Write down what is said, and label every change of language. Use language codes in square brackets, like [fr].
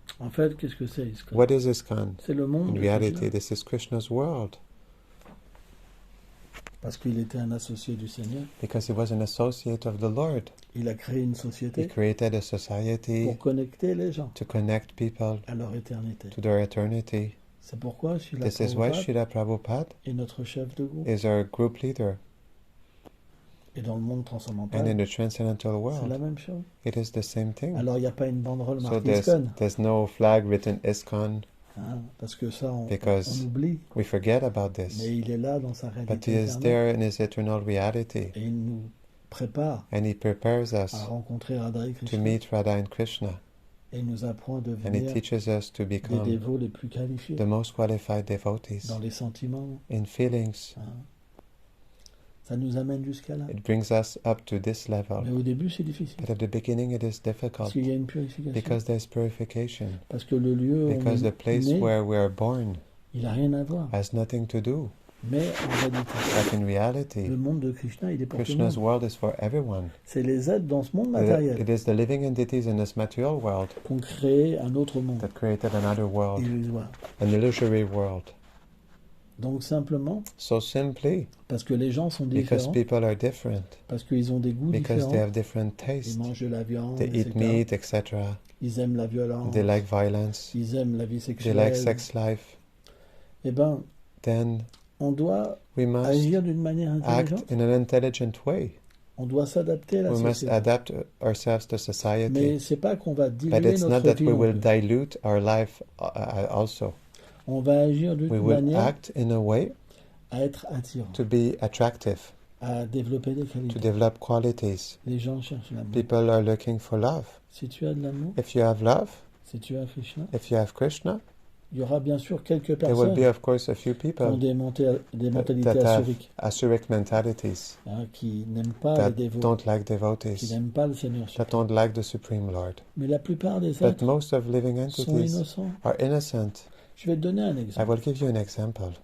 [fr] En fait, qu'est-ce que c'est ISKCON? [en] What is ISKCON? [fr] C'est le monde [en] In [fr] de [en] reality, [fr] Krishna. [en] this is Krishna's world [fr] Parce qu'il était un associé du Seigneur. [en] because he was an associate of the Lord. [fr] Il a créé une [en] He [fr] société [en] created a society [fr] pour connecter les gens [en] to connect people [fr] à leur éternité. [en] to their eternity. [fr] C'est pourquoi Srila [en] This is why [fr] Prabhupada [en] Srila Prabhupada [fr] est notre chef de groupe. [en] is our group leader. [fr] Et dans le monde [en] And in the transcendental [fr] c'est la [en] world, [fr] même chose. [en] it is the same thing. [fr] Alors, il n'y a pas une banderole [en] So [fr] marquée ISKCON. [en] there's no flag written ISKCON [fr] Hein, parce que ça, on [en] because [fr] oublie. [en] we forget about this. [fr] Mais il est là dans sa [en] But [fr] réalité [en] he is [fr] éternelle. [en] there in his eternal reality. [fr] Et il nous prépare [en] And he prepares us [fr] à rencontrer Radha et [en] to [fr] Krishna. [en] meet Radha and Krishna. [fr] Et il nous apprend à [en] And he [fr] devenir [en] teaches us to [fr] des [en] become [fr] dévots les plus qualifiés [en] the most qualified devotees [fr] dans les sentiments. [en] in feelings. [fr] Hein. Ça nous amène jusqu'à là. [en] It brings us up to this [fr] Mais [en] level. [fr] au début, c'est difficile. [en] But at the beginning it is [fr] Parce [en] difficult [fr] qu'il y a une purification. [en] because there's purification. [fr] Parce que le lieu où [en] Because [fr] on [en] the place [fr] est né, [en] where we are born [fr] il n'a rien à voir. [en] has nothing to do. [fr] Mais en réalité, [en] But in reality, [fr] le monde de Krishna, il est pour tout le [en] Krishna's [fr] monde. [en] world is for everyone. [fr] C'est les êtres dans ce monde matériel [en] It is the living entities in this material world [fr] qui ont créé un autre monde, [en] that created another world, [fr] illusoire. [en] an illusory world. [fr] Donc simplement, [en] So simply, [fr] parce que les gens sont [en] because [fr] différents, [en] people are different, [fr] parce qu'ils ont des goûts [en] because [fr] différents, [en] they have different [fr] ils [en] tastes, [fr] mangent de la viande, [en] they eat [fr] etc. [en] meat, etc. [fr] Ils aiment la violence, [en] They like violence, [fr] ils aiment la vie [en] they [fr] sexuelle. [en] like sex life. [fr] Eh bien, [en] Then [fr] on doit [en] we must [fr] agir d'une manière intelligente. [en] act in an intelligent way. [fr] On doit s'adapter à la [en] We must [fr] société. [en] adapt ourselves to society. [fr] Mais c'est pas qu'on va [en] But [fr] diluer [en] it's not [fr] notre [en] that [fr] vie. [en] we [fr] non [en] will [fr] plus. [en] dilute our life also. [fr] On va agir d'une [en] We will [fr] manière [en] act in a way [fr] à être attirant, [en] to be attractive, [fr] à développer des [en] to [fr] qualités. [en] develop qualities. [fr] Les gens cherchent l'amour. [en] People are looking for love. [fr] Si tu as de l'amour, [en] If you have love, [fr] si tu as Krishna, [en] if you have Krishna, [fr] il y aura bien sûr quelques [en] there will [fr] personnes [en] be, of course, a few [fr] qui ont [en] people [fr] des mentalités [en] that have [fr] asuriques, [en] asuric mentalities, [fr] hein, qui n'aiment pas [en] that [fr] les dévots, [en] don't like [fr] qui [en] devotees, [fr] n'aiment pas le Seigneur [en] that [fr] suprême. [en] don't like the Supreme Lord. [fr] Mais la plupart des [en] But [fr] êtres [en] most of living [fr] sont [en] entities [fr] innocents. [en] are innocent. [fr] Je vais te donner un [en] I [fr] exemple. [en] will give you an example.